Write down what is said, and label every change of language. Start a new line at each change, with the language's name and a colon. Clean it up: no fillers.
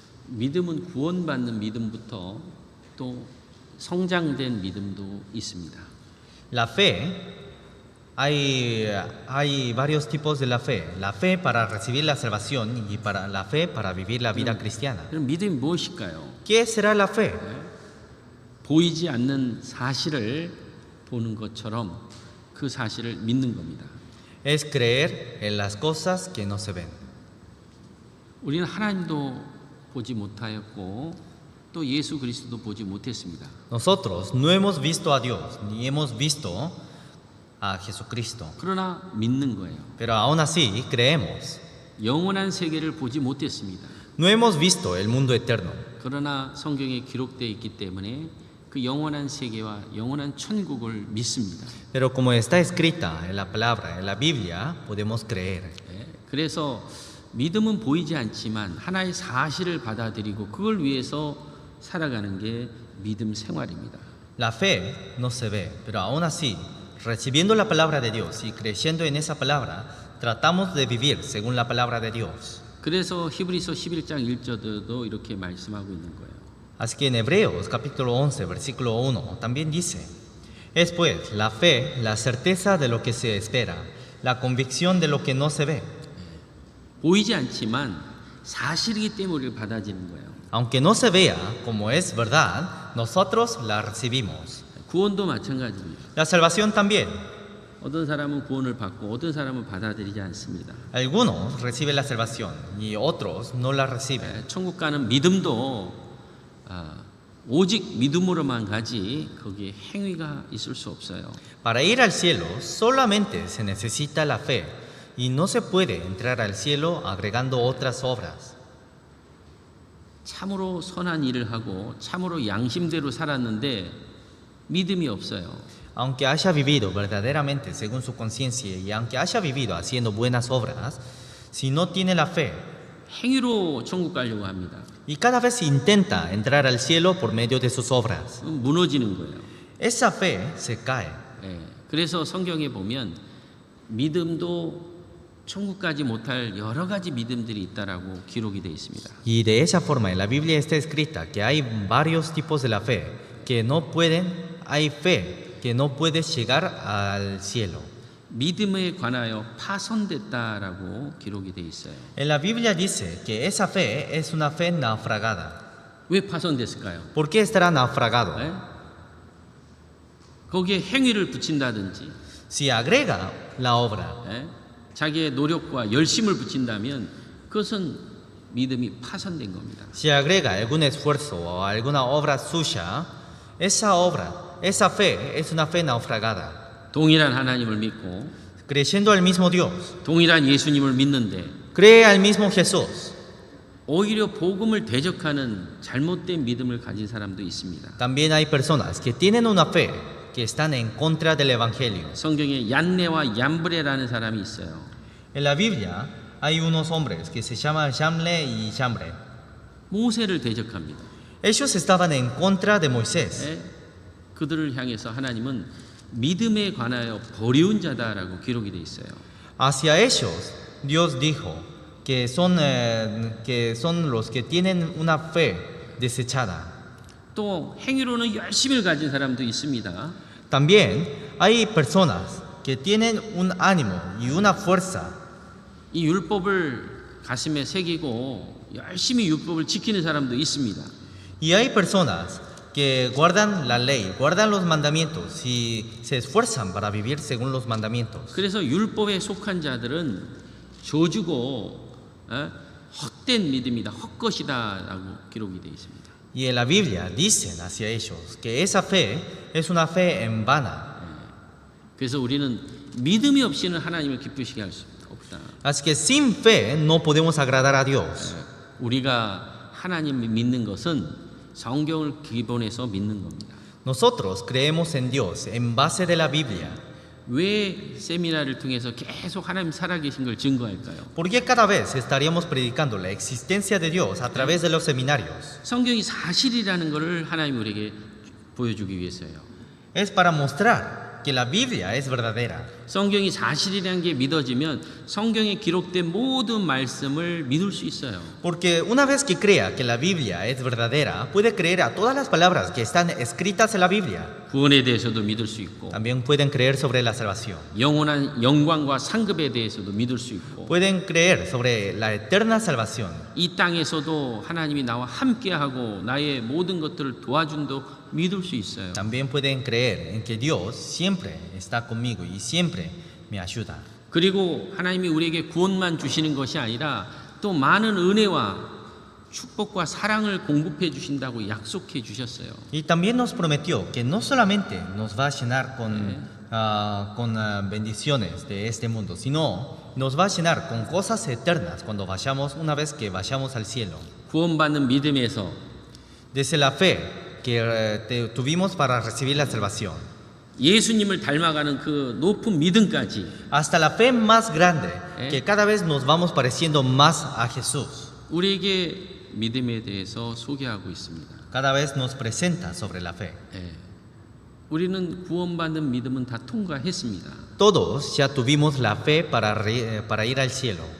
Korean: 믿음은 구원받는 믿음부터 또 성장된 믿음도 있습니다.
Spanish: La fe, hay varios tipos de la fe. La fe para recibir la salvación y para la fe para vivir la vida cristiana.
Korean: 그럼 믿음이 무엇일까요?
Spanish: ¿Qué será la fe?
Korean: 보이지 않는 사실을 보는 것처럼 그 사실을 믿는 겁니다.
Spanish: Es creer en las cosas que no se ven.
Korean: 우리는 하나님도 보지 못하였고 또 예수 그리스도도 보지 못했습니다.
Spanish: Nosotros no hemos visto a Dios ni hemos visto a Jesucristo.
Korean: 그러나 믿는 거예요.
Spanish: Pero aún así creemos.
Korean: 영원한 세계를 보지 못했습니다.
Spanish: No hemos visto el mundo eterno.
Korean: 그러나 성경에 기록되어 있기 때문에 그 영원한 세계와 영원한 천국을 믿습니다.
Spanish: Pero como está escrita en la palabra, en la Biblia, podemos creer.
Korean: 그래서 믿음은 보이지 않지만 하나의 사실을 받아들이고 그걸 위해서 살아가는 게 믿음 생활입니다.
Spanish: La fe no se ve, pero aún así, recibiendo la palabra de Dios y creyendo en esa palabra, tratamos de vivir según la palabra de Dios.
Korean: 그래서 히브리서 11장 1절도 이렇게 말씀하고 있는 거예요.
Spanish: Así que en Hebreos capítulo 11, versículo 1, también dice, es pues la fe, la certeza de lo que se espera, la convicción de lo que no se ve.
Korean: 보이지 않지만 사실이기 때문에 우리를 받아들이는 거예요.
Spanish: Aunque no se vea como es verdad, nosotros la recibimos.
Korean: 구원도 마찬가지입니다.
Spanish: La salvación también.
Korean: 어떤 사람은 구원을 받고 어떤 사람은 받아들이지 않습니다.
Spanish: Algunos reciben la salvación y otros no la reciben.
Korean: 천국 가는 믿음도 오직 믿음으로만 가지 거기에 행위가 있을 수 없어요.
Spanish: Para ir al cielo solamente se necesita la fe y no se puede entrar al cielo agregando otras obras.
Korean: 참으로 선한 일을 하고 참으로 양심대로 살았는데 믿음이 없어요.
Spanish: Aunque haya vivido verdaderamente según su conciencia y aunque haya vivido haciendo buenas obras, si no tiene la fe
Korean: 행위로 천국 가려고 합니다.
Spanish: y cada vez intenta entrar al cielo por medio de sus obras,
Korean: 무너지는 거예요.
Spanish: esa fe se cae.
Korean: 그래서 성경에 보면 믿음도 천국 가지 못할 여러 가지 믿음들이 있다라고 기록이 되어 있습니다.
Spanish: Y de esa forma en la Biblia está escrita que hay varios tipos de la fe que no pueden, hay fe que no puede llegar al cielo.
Korean: 믿음에 관하여 파손됐다라고 기록이 되어 있어요.
Spanish: En la Biblia dice que esa fe es una fe naufragada.
Korean: 왜 파손됐을까요?
Spanish: ¿Por qué estará naufragado?
Korean: 거기에 행위를 붙인다든지
Spanish: Si agrega la obra,
Korean: 자기의 노력과 열심을 붙인다면 그것은 믿음이 파손된 겁니다.
Spanish: si agrega algún esfuerzo o alguna obra suya, esa obra, esa fe es una fe naufragada.
Korean: 동일한 하나님을 믿고
Spanish: Creyendo al mismo Dios,
Korean: 동일한 예수님을 믿는데
Spanish: cree al mismo Jesús.
Korean: 오히려 복음을 대적하는 잘못된 믿음을 가진 사람도 있습니다.
Spanish: También hay personas que tienen una fe que están en contra del Evangelio.
Korean: 성경에 얀네와 얀브레라는 사람이 있어요.
Spanish: En la Biblia hay unos hombres que se llaman Yamle y Yambre.
Korean: 모세를 대적합니다.
Spanish: Ellos estaban en contra de Moisés.
Korean: 그들을 향해서 하나님은 믿음에 관하여 버리운 자다라고 기록이 돼 있어요.
Spanish: Hacia ellos Dios dijo que son los que tienen una fe desechada.
Korean: 또 행위로는 열심을 가진 사람도 있습니다.
Spanish: También hay personas que tienen un ánimo y una fuerza.
Korean: 이 율법을 가슴에 새기고 열심히 율법을 지키는 사람도 있습니다.
Spanish: Y hay personas que guardan la ley, guardan los mandamientos y se esfuerzan para vivir según los mandamientos.
Korean: 그래서 율법에 속한 자들은 저주고 헛된 믿음이다, 헛것이다라고 기록이 되어 있습니다.
Spanish: Y en la Biblia dicen hacia ellos que esa fe es una fe en vana.
Korean: 그래서 우리는 믿음이 없이는 하나님을 기쁘시게 할 수 없다.
Spanish: Así que sin fe no podemos agradar a Dios.
Korean: 우리가 하나님을 믿는 것은 성경을 기본해서 믿는 겁니다.
Spanish: Nosotros creemos en Dios en base de la Biblia.
Korean: 왜 세미나를 통해서 계속 하나님 살아계신 걸 증거할까요?
Spanish: ¿Por qué cada vez estaríamos predicando la existencia de Dios a través de los seminarios?
Korean: 성경이 사실이라는 것을 하나님 우리에게 보여주기 위해서요.
Spanish: Es para mostrar que la Biblia es verdadera.
Korean: 성경이 사실이라는 게 믿어지면 성경에 기록된 모든 말씀을 믿을 수 있어요.
Spanish: Porque una vez que crea que la Biblia es verdadera, puede creer a todas las palabras que están escritas en la Biblia.
Korean: 구원에 대해서도 믿을 수 있고
Spanish: También pueden creer sobre la salvación.
Korean: 영원한 영광과 상급에 대해서도 믿을 수 있고
Spanish: Pueden creer sobre la eterna salvación.
Korean: 이 땅에서도 하나님이 나와 함께하고 나의 모든 것들을 도와준도 믿을 수 있어요.
Spanish: También pueden creer en que Dios siempre está conmigo y siempre me ayuda.
Korean: 그리고 하나님이 우리에게 구원만 주시는 것이 아니라 또 많은 은혜와 축복과 사랑을 공급해 주신다고 약속해 주셨어요.
Spanish: Y también nos prometió que no solamente nos va a llenar con bendiciones de este mundo, sino nos va a llenar con cosas eternas cuando vayamos, una vez que vayamos al cielo.
Korean: 구원받는 믿음에서
Spanish: Desde la fe que tuvimos para recibir la salvación,
Korean: 예수님을 닮아가는 그 높은 믿음까지
Spanish: hasta la fe más grande, ¿Eh? que cada vez nos vamos pareciendo más a Jesús.
Korean: 우리에게 믿음에 대해서 소개하고 있습니다.
Spanish: Cada vez nos presenta sobre la fe. 예.
Korean: 우리는 구원받는 믿음은 다 통과했습니다.
Spanish: Todos ya tuvimos la fe para ir al cielo.